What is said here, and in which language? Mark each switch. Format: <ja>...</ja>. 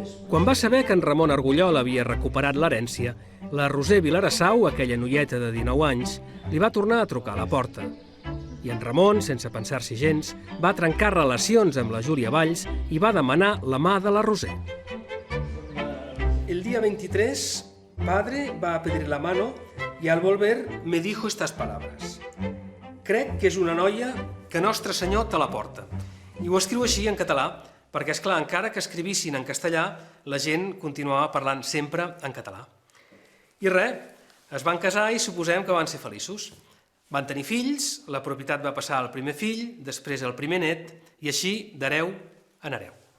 <ca>Quan va saber que en Ramon Argullol havia recuperat l'herència, la Roser Vilarassau, aquella noieta de 19 anys, li va tornar a trucar a la porta. I en Ramon, sense pensar-s'hi gens, va trencar relacions amb la Júlia Valls i va demanar la mà de la Roser.</ca> <es>El día 23, padre va a pedir la mano y al volver me dijo estas palabras.</es> <ca>Crec que és una noia que Nostre Senyor te la porta. I ho escriu així en català, perquè, esclar, encara que escrivissin en castellà, la gent continuava parlant sempre en català. I res, es van casar i suposem que van ser feliços. Van tenir fills, la propietat va passar al primer fill, després al primer net, i així d'hereu en hereu.</ca>